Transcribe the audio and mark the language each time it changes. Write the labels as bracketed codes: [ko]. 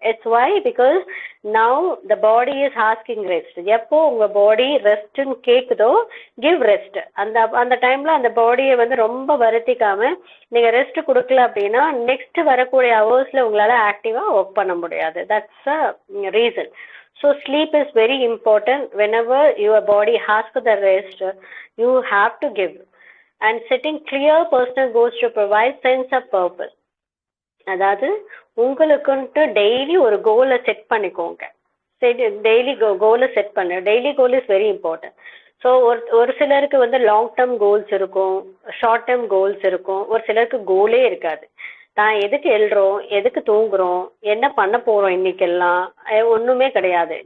[en] It's why because now the body is asking rest. [ta] எப்போ உங்க பாடி ரெஸ்ட்னு கேக்குதோ [en] Give rest. [ta] அந்த டைம்ல அந்த பாடியை வந்து ரொம்ப வருத்திக்காம நீங்க ரெஸ்ட் கொடுக்கல அப்படின்னா நெக்ஸ்ட் வரக்கூடிய ஹவர்ஸ்ல உங்களால ஆக்டிவா ஒர்க் பண்ண முடியாது. [en] That's a reason. So sleep is very important. Whenever your body asks for the rest, you have to give. And setting clear personal goals to provide sense of purpose. [ta] அதாவது உங்களுக்குன்ட்டு daily ஒரு கோலை set பண்ணிக்கோங்க. Daily கோலை set பண்ண [en] Daily goal is very important. [ta] So ஒரு சிலருக்கு வந்து long term goals இருக்கும், ஷார்ட் டேர்ம் கோல்ஸ் இருக்கும், ஒரு சிலருக்கு கோலே இருக்காது. தான் எதுக்கு எழுறோம், எதுக்கு தூங்குறோம், என்ன பண்ண போறோம் இன்னைக்கெல்லாம் ஒண்ணுமே கிடையாது.